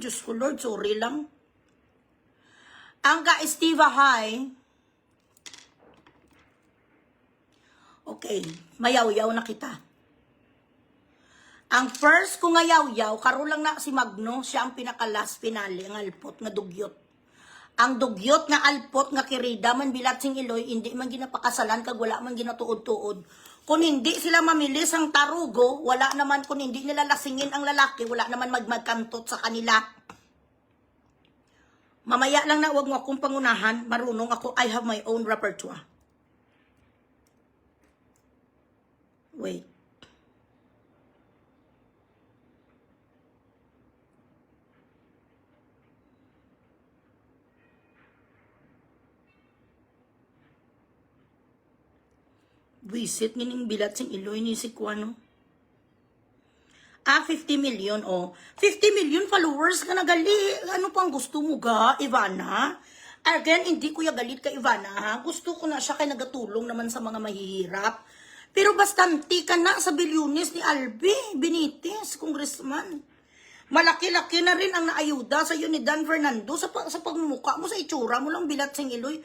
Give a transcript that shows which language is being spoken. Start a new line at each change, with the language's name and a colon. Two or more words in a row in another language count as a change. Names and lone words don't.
Hiligaynon: Diyos ko Lord, sorry lang. Ang ka-Estiva High. Okay, mayaw-yaw na kita. Ang first ko nga yaw-yaw, karoon lang na si Magno, siya ang pinaka-last finale, ang alpot nga dugyot. Ang dugyot nga alpot nga Kirida man bilat sing Iloy, hindi man ginapakasalan kag wala man ginatuod-tuod.
Filipino: Kung hindi sila mamilis ang tarugo, wala naman, kung hindi nila lasingin ang lalaki, wala naman magkantot sa kanila. Mamaya lang na, wag mo akong pangunahan, marunong ako,
English: I have my own repertoire. Wait.
Hiligaynon: Visit ngining bilat sing Iloy ni si Kuano. 50 million, oh. 50 million followers ka na gali. Ano pang gusto mo ga, Ivana? Again, hindi ko ya galit ka, Ivana, ha?
Filipino: Gusto ko na siya kay nagatulong naman sa mga mahihirap.
Hiligaynon: Pero bastante ka na sa bilyones ni Albi Benitez, congressman.
Filipino: Malaki-laki na rin ang naayuda sa iyo ni Dan Fernando sa pagmumuka mo, sa itsura mo lang bilat sing Iloy.